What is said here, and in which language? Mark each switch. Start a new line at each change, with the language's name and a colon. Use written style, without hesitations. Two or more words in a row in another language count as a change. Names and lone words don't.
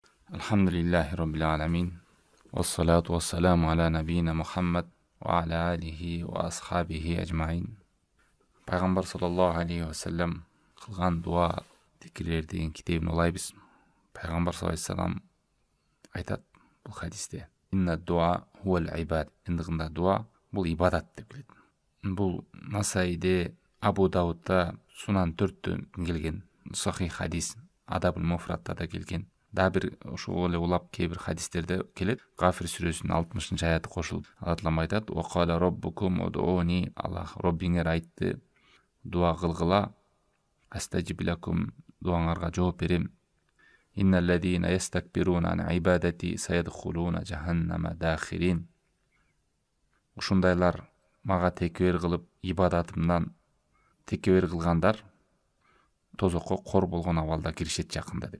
Arabic: الحمد لله رب العالمين والصلاة والسلام على نبينا محمد وعلى آله وأصحابه أجمعين.
Kazakh: Пайғамбар
Arabic: صلى الله عليه وسلم
Kazakh: қылған дуа зикірлер деген кітебін олайбыз. Пайғамбар
Arabic: صلى الله عليه وسلم
Kazakh: айтады бұл хадисте:
Arabic: إن الدعاء هو العبادة.
Kazakh: Ендігінде дуа бұл ибадат деп келеді. Бұл Насаиде, Абу Даудта, Сунан 4-тен келген сахих хадис, Адабул Муфратта да келген. Да бір ошол улап кейбір хадистерде келеді. Ғафир сүресінің 60-шы аяты қосылып, Алла Тағала айтады:
Arabic: "وقال ربكم ادعوني",
Kazakh: Аллах Роббиңер айтты, дуа қылғыла,
Arabic: أستجب لكم,
Kazakh: дуаңарға жооп берем.
Arabic: إن الذين يستكبرون عن عبادتي سيدخلون جهنم داخرين.
Kyrgyz: Ушундайлар мага текебер кылып, ибадатымдан текебер кылгандар тозокко кор болгон абалда киришет жакында деп.